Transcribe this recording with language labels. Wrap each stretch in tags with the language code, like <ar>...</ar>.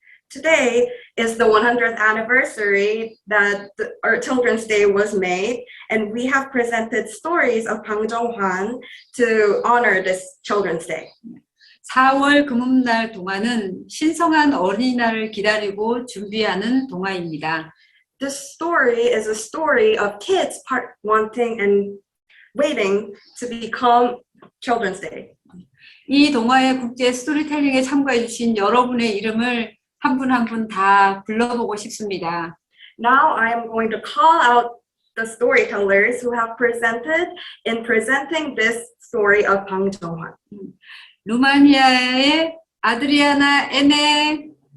<en>Today is the 100th anniversary that our Children's Day was made, and we have presented stories of Bang Jung Hwan to honor this Children's Day.</en> <ko>4월 금음날 동화는 신성한 어린이날을 기다리고 준비하는 동화입니다.</ko> <en>This story is a story of kids wanting and waiting to become Children's Day.</en> <ko>이 동화의 국제 스토리텔링에 참가해 주신 여러분의 이름을 한 분 한 분 다 불러보고 싶습니다.</ko> <en>Now I am going to call out the storytellers who have presenting this story of Bang Jung Hwan.</en> <ko>루마니아의 아드리아나 에네.</ko>